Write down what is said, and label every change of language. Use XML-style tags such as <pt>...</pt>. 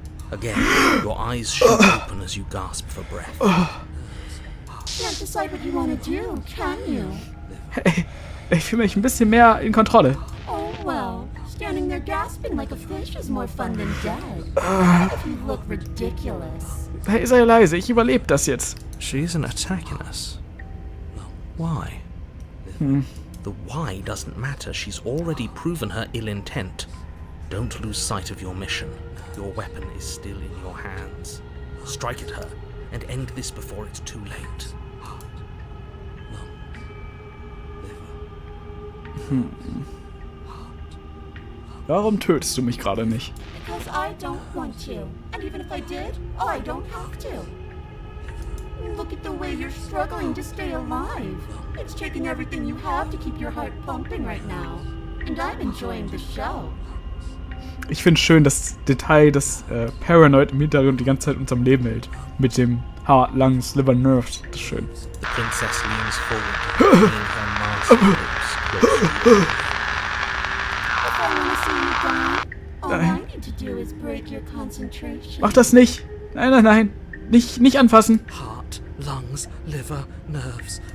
<en>Again, your eyes shoot open as you gasp for breath. Can't decide what you want to do, can you?</en> <de>Hey, ich fühle mich ein bisschen mehr in Kontrolle.</de> <en>Oh well, standing there gasping like a fish is more fun than dead. If you look ridiculous.</en> <de>Hey, sei leise, ich überlebe das jetzt.</de> <en>She isn't attacking us. Why? The why doesn't matter. She's already proven her ill intent. Don't lose sight of your mission. Your weapon is still in your hands. Strike at her and end this before it's too late.</en> <de>Warum tötest du mich gerade nicht?</de> <en>Because I don't want to. And even if I did, I don't have to. Look at the way you're struggling to stay alive. It's taking everything you have to keep your heart pumping right now. And I'm enjoying the show.</en> <de>Ich finde schön das Detail, dass Paranoid im Hintergrund die ganze Zeit uns am Leben hält. Mit dem</de> <en>Heart, Lungs, Liver, Nerves.</en> <de>Das ist schön.</de> <en>The princess leans forward, bringing her masked lips close. If I want to see you die, all I need to do is break your concentration.</en> <de>Mach das nicht! Nein, nein, nein! Nicht anfassen!</de> <en>Heart, lungs, liver, nerves.</en>